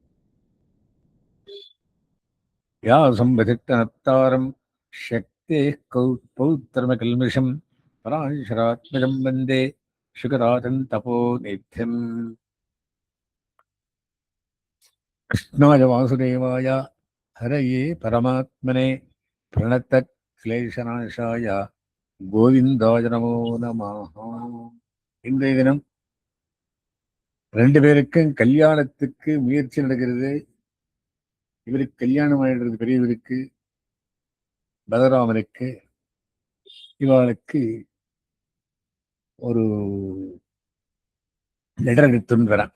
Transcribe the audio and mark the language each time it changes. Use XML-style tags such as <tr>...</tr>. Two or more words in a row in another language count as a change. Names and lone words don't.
<sa>व्यासं शक्तेः पौत्रमकल्मषं पराशरात्मजं वन्दे शुकराजं तपोनिध्यम्। कृष्णाय वासुदेवाय हरये परमात्मने प्रणतक्लेशनाशाय गोविन्दाय नमो नमः.</sa> <ta>இன்றைய தினம் ரெண்டு பேருக்கும் கல்யாணத்துக்கு முயற்சி நடக்கிறது. இவருக்கு கல்யாணம் ஆயிடுறது, பெரியவருக்கு பலராமனுக்கு. இவளுக்கு ஒரு லெட்டர் எடுத்துன்னு வரேன்.</ta>